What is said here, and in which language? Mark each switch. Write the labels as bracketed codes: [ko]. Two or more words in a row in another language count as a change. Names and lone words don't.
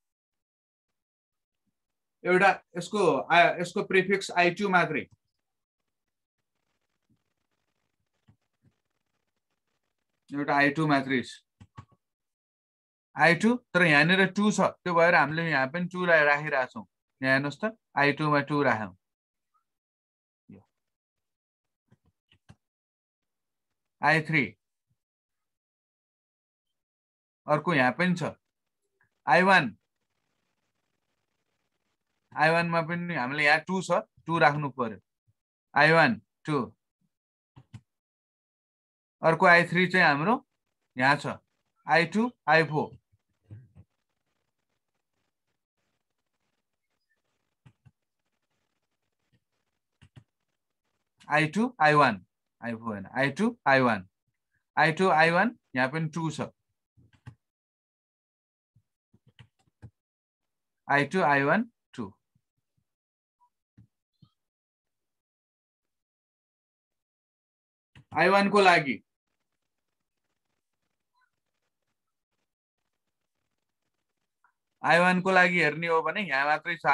[ne] एउटा यसको प्रिफिक्स I2 मात्रै एउटा I2 मात्रै I2 तर यहाँनिर 2 छ त्यो भएर हामीले यहाँ पनि 2 राखिरा छौं यहाँ हेर्नुस् त I2 मा 2 राख्यौं I3 अर्को यहाँ पनि छ I1 मा पनि हामीले यहाँ 2 छ 2 राख्नु पर्यो I1 2 अर्को I3 चाहिँ हाम्रो यहाँ छ I2 I4 I2 I1 I4 हैन I2 I1 I2 I1 यहाँ पनि 2 छ I2 I1 2 I1 को लागि I1 को लागि हेर्ने हो भने यहाँ मात्रै छ